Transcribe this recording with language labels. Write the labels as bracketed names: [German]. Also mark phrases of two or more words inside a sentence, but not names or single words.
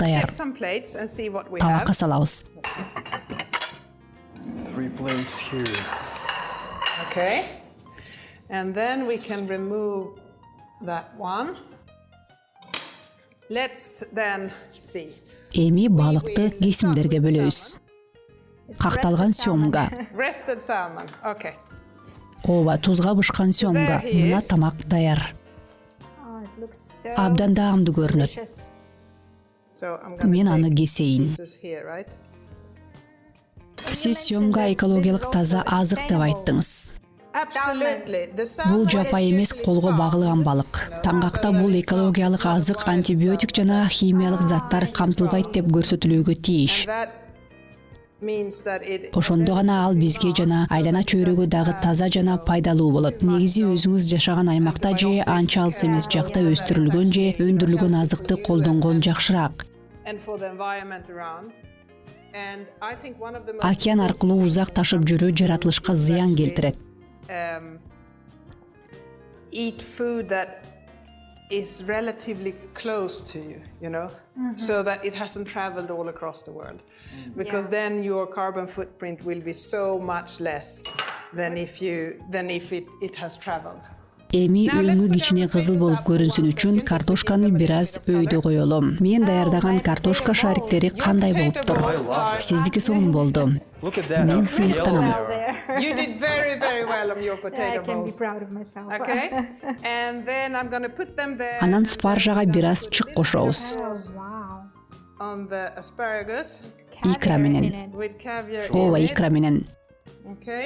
[Kyrgyz] даяр. [English] get some plates and see what we [Kyrgyz] Табакка [English] have. [Kyrgyz] салабыз. [English] 3 plates here. Okay. And then we can remove that one. Let's then see. [Kyrgyz] Эми балыкты кесимдерге бөлөбүз. Какталган сёмга, [English] Rested salmon. Okay. [Kyrgyz] ооба, тузга бышкан сёмга. Мына тамак даяр. [English] Oh, it looks so [Kyrgyz] Абдан даамдуу көрүнөт. [English] delicious. So I'm gonna [Kyrgyz] Мен аны [English] take [Kyrgyz] кесейин. [English] pieces here, right? [Kyrgyz] Сиз сёмга экологиялык таза азык деп айттыңыз. [English] Absolutely. The [Kyrgyz] Бул [English] salmon [Kyrgyz] жапа [English] is [Kyrgyz] эмес, [English] usually [Kyrgyz] колго [English] farmed. [Kyrgyz] багылган балык. Таңгакта бул экологиялык азык, антибиотик жана химиялык заттар камтылбайт деп көрсөтүлүүгө тийиш. [English] That means that it [Kyrgyz] Ошондо гана ал бизге жана айлана чөйрөгө дагы таза жана пайдалуу болот. Негизи өзүңүз жашаган аймакта же анча алыс эмес жакта өстүрүлгөн же өндүрүлгөн азыкты колдонгон жакшыраак. [English] and for the environment around. And I think one of the most [Kyrgyz] Океан аркылуу узак ташып жүрүү жаратылышка зыян келтирет. [English] eat food that is relatively close to you, you know, so that it hasn't traveled all across the world. Because then your carbon footprint will be so much less than if it has traveled. [Kyrgyz] Эми өңү кичине кызыл болуп көрүнсүн үчүн картошканы бир аз өйдө коелум. Мен даярдаган картошка шариктери кандай болуптур? Сиздики сонун болду. [English] Look at that. [Kyrgyz] Мен сыйыктанам. [English] You did very, very well on your I potato can be bowls. proud of myself. Okay, and then I'm going to put them there. [Kyrgyz] Анан спаржага бир аз чык кошобуз. [English] Oh, wow. On the asparagus [Kyrgyz] Икра менен. [English] with caviar [Kyrgyz] Ооба, [English] in it. [Kyrgyz] икра менен. [English] Okay.